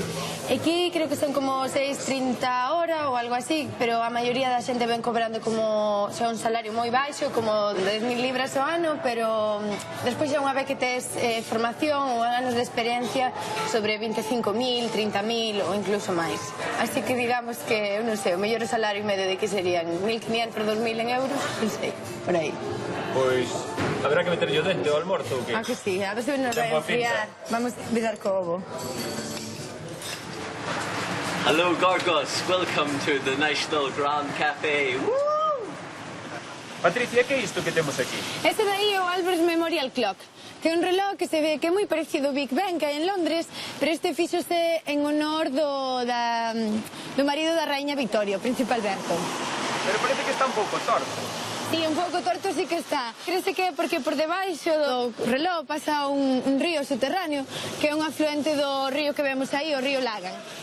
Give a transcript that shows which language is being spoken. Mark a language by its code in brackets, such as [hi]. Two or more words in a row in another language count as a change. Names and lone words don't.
[gl] Aquí creo que son como 6,30 a hora ou algo así, pero a maioría da xente ven cobrando como xa un salario moi baixo, como 10.000 libras ao ano, pero despois xa unha vez que tes formación ou anos de experiencia, sobre 25.000, 30.000 ou incluso máis. Así que digamos que, non sei, o mellor salario medio de que serían 1.500 ou 2.000 en euros, non sei, por aí. Pois, habrá que meterlle o dente ao almorzo ou que? Ah, que sí, a ver se nos vai enfriar. Vamos a empezar co ovo. [en] Hello, Gorgos. Welcome to the National Grand Cafe. Woo! [gl] Patricia, que é isto que temos aquí? Este dai é o Albert Memorial Clock, que é un reloj que se ve que é moi parecido ao Big Ben que hai en Londres, pero este fíxose en honor do marido da raíña Victoria, o príncipe Alberto. Pero parece que está un pouco torto. Sí, un pouco torto sí que está. Crese que é porque por debaixo do reloj pasa un río subterráneo, que é un afluente do río que vemos aí, o río Lagan.